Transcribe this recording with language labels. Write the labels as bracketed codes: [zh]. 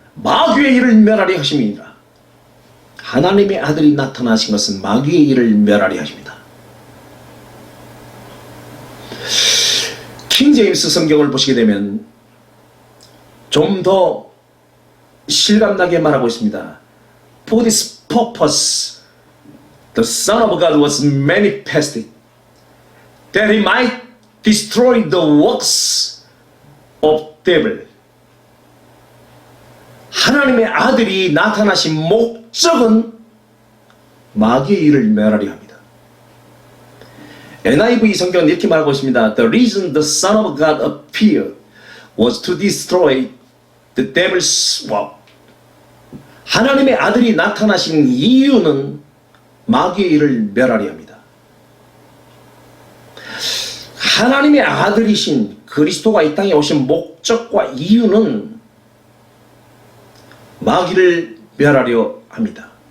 [ko] 마귀의 일을 멸하리 하심이니라. 하나님의 아들이 나타나신 것은 마귀의 일을 멸하리 하십니다. 킹제임스 성경을 보시게 되면 좀 더 실감나게 말하고 있습니다. [en] For this purpose the Son of God was manifested, that he might destroy the works of devil. [ko] 하나님의 아들이 나타나신 목적은 마귀의 일을 멸하려 합니다. NIV 성경은 이렇게 말하고 있습니다. [en] The reason the Son of God appeared was to destroy the devil's work. [ko] 하나님의 아들이 나타나신 이유는 마귀의 일을 멸하려 합니다. 하나님의 아들이신 그리스도가 이 땅에 오신 목적과 이유는 마귀를 멸하려 합니다.